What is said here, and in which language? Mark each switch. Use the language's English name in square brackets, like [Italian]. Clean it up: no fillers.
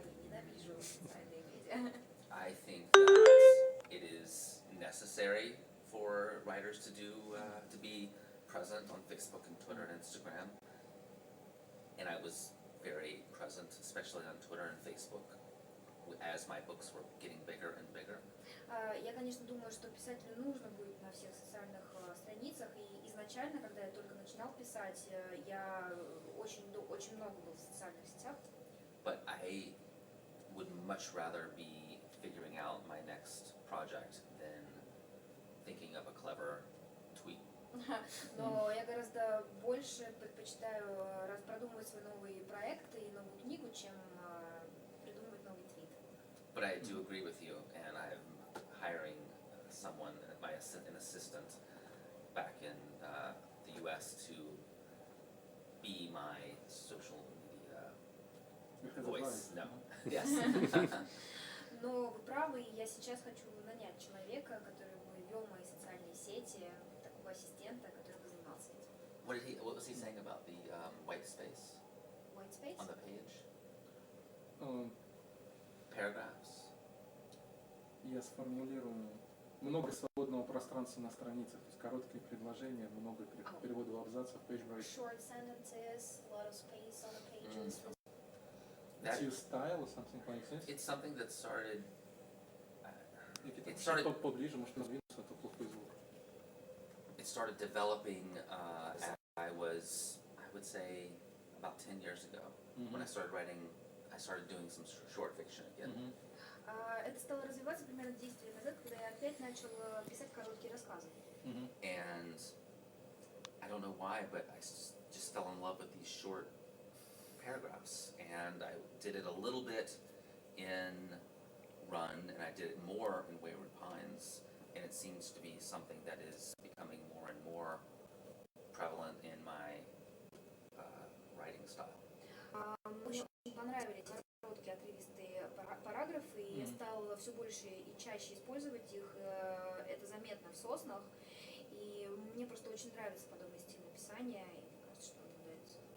[Russian] Ненавижу социальные медиа. [English] I think that it is necessary for writers to be present on Facebook and Twitter and Instagram. And I was very present, especially on Twitter and Facebook, as my books were getting bigger and bigger. [Russian] Я, конечно, думаю, что писателю нужно быть на всех социальных страницах, и изначально, когда я только начинал писать, я очень много был в социальных сетях. [English] But I would much rather be figuring out my next project than thinking of a clever tweet. [Russian] Но я гораздо больше предпочитаю продумывать свои новые проекты и новую книгу, чем придумывать новый твит. [English] But I do agree with you, and I'm hiring someone, an assistant, back in the U.S. to be my social media You have voice. advice. No. Yes. [Russian] Но вы правы, и я сейчас хочу нанять человека, который бы вел мои социальные сети, такого ассистента, который бы занимался этим. [English] What was he saying about the white space White space? on the page? Paragraphs. [Russian] Я сформулирую много свободного пространства на страницах, то есть короткие предложения, много переводов абзацев, page break. [English] Short sentences, a lot of space on the pages. It's your style or something like this? It's something that started. It started- [Russian] поближе, может продвинуться, а то плохой звук. [English] It started developing as I would say, about 10 years ago. When I started writing, I started doing some short fiction again. [Russian] Это стало развиваться примерно 10 лет назад, когда я опять начал писать короткие рассказы. [English] And I don't know why, but I just fell in love with these short paragraphs. And I did it a little bit in did it more in Wayward Pines, and it seems to be something that is becoming more and more prevalent in my writing style. [Russian] Мне очень понравились короткие отрывистые параграфы, и я стала все больше и чаще использовать их. Это заметно в «Соснах», и мне просто очень нравится подобный стиль написания, и мне кажется, что он нравится.